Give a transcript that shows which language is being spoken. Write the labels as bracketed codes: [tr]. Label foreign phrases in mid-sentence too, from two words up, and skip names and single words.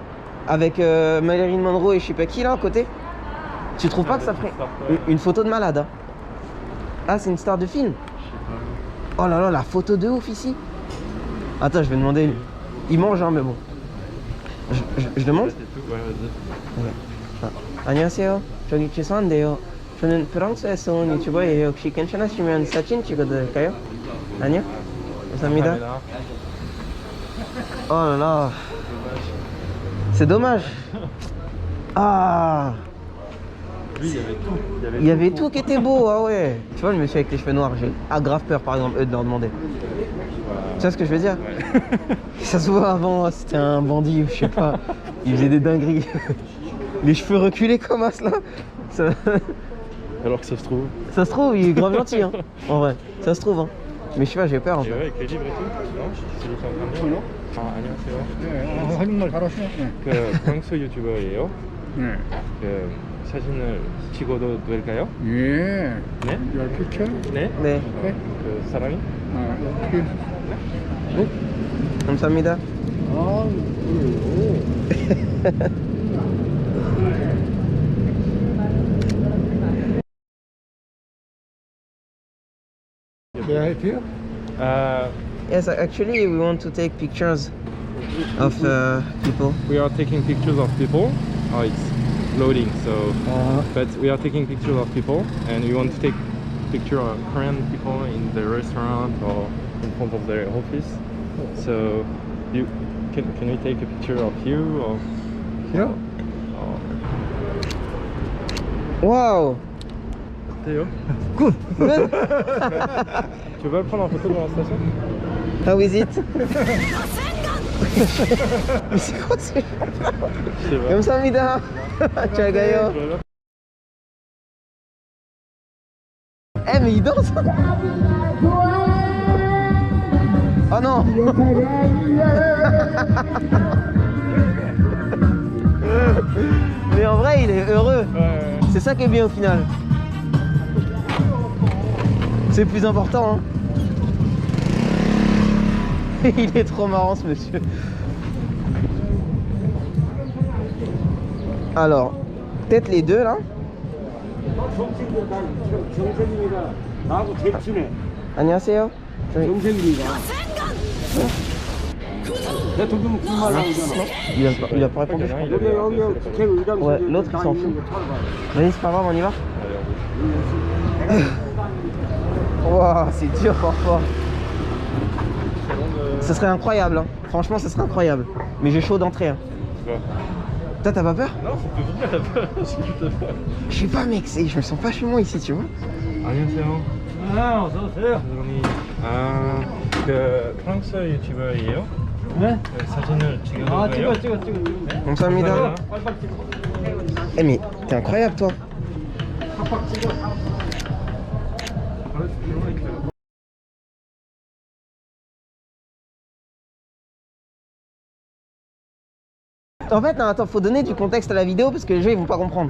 [fr] Avec Marilyn Monroe et je sais pas qui là à côté. Tu trouves pas que ça ferait une photo de malade, hein? Ah, c'est une star de film? Oh là là, la photo de ouf ici. Attends, je vais demander. Il mange, hein, mais bon. Je demande? Ouais, vas-y. [ko] 안녕하세요. 저기 죄송한데요. 저는 프랑스에서 온 유튜버예요. 혹시 괜찮으시면 사진 찍어도 될까요? 아니요? 감사합니다. [fr] Oh là là. C'est dommage. Ah. Lui, il y avait tout. Il y avait tout qui était beau, ah ouais. Tu vois, le monsieur avec les cheveux noirs, j'ai grave peur par exemple, eux, de leur demander. Tu vois ce que je veux dire? Ça se voit avant, c'était un bandit, je sais pas. Il faisait des dingueries. Les cheveux reculés comme as là. Ça... Alors que ça se trouve. ça se trouve, il est grave gentil, hein. En vrai, ça se trouve, hein. Mais je sais pas, j'ai peur en Et fait. ouais, avec les livres et tout. Non, c'est le temps de dire, non? [ko] 안녕하세요. 네, 한국말 잘하시네. 네. 그 프랑스 유튜버예요. 네. 그 사진을 찍어도 될까요? 예. 네? [en] Your picture? [ko] 네? 네, Okay. 그 사람이? 아, okay. 감사합니다. 아, 그래요. [en] May I help you? Yes, actually we want to take pictures of people. We are taking pictures of people. Oh, it's loading, so. But we are taking pictures of people, and we want to take picture of Korean people in the restaurant or in front of their office. So, you can we take a picture of you or? Here? Waouh! [fr] Théo, Good! tu veux le prendre en photo dans la station? [en] How is it? [fr] Mais c'est quoi ce... Je sais pas. [ko] 감사합니다. 잘 가요. [fr] Eh mais il danse! Oh non. Mais en vrai, il est heureux. Ouais. C'est ça qui est bien au final. C'est le plus important. Hein. Il est trop marrant ce monsieur. Alors, peut-être les deux là. [ko] 정생입니다. 나하고 대치네. 안녕하세요. 정생입니다. 대통령 군말 나오잖아. [fr] Il a pas répondu. je crois. [ko] 여기 국회의장. [fr] Ouais, l'autre il s'en fout. Vas-y, c'est pas grave, on y va. Waouh, c'est dur parfois. Ce serait incroyable, hein. Franchement, ce serait incroyable. Mais j'ai chaud d'entrer. Hein. Toi, t'as pas peur? Non, ça peut venir la peur. Je sais pas, mec, je me sens pas chez moi ici, tu vois. [ko] 안녕하세요. 아, 어서 오세요. 선생님, 그 프랑스 유튜버예요? 네? 그 사진을 찍어도 아, 돼요? 찍어. 감사합니다. 빨빨 찍어. [fr] Eh mais t'es incroyable toi. En fait, non, attends, faut donner du contexte à la vidéo parce que les gens ils vont pas comprendre.